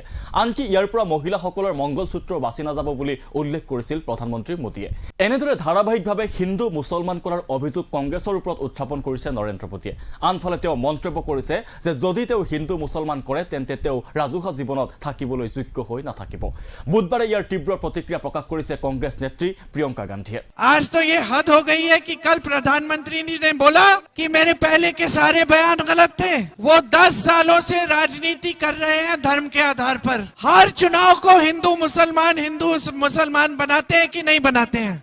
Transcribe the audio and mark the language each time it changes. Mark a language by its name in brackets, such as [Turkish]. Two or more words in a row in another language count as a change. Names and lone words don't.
[Assamese] আনকি ইয়াৰ পৰা মহিলাসকলৰ মংগলসূত্ৰ বাছি নাযাব বুলি উল্লেখ কৰিছিল প্ৰধানমন্ত্ৰী মোদীয়ে। এনেদৰে ধাৰাবাহিকভাৱে হিন্দু মুছলমান কৰাৰ অভিযোগ কংগ্ৰেছৰ ওপৰত উত্থাপন কৰিছে নৰেন্দ্ৰ মোদীয়ে। আনফালে তেওঁ মন্তব্য কৰিছে যে যদি তেওঁ হিন্দু মুছলমান কৰে তেন্তে তেওঁ ৰাজহুৱা জীৱনত থাকিবলৈ যোগ্য হৈ নাথাকিব। বুধবাৰ যাৰ তীব্ৰ প্ৰতিক্ৰিয়া প্ৰকাশ কৰিছে কংগ্ৰেছ নেত্ৰী প্ৰিয়ংকা গান্ধী। [Hindi] आज तो ये हद हो गई है कि कल प्रधानमंत्री ने बोला कि मेरे पहले के सारे बयान गलत थे। वो 10 सालों से राजनीति कर रहे हैं धर्म के आधार पर। हर चुनाव को हिंदू मुसलमान बनाते हैं कि नहीं बनाते हैं?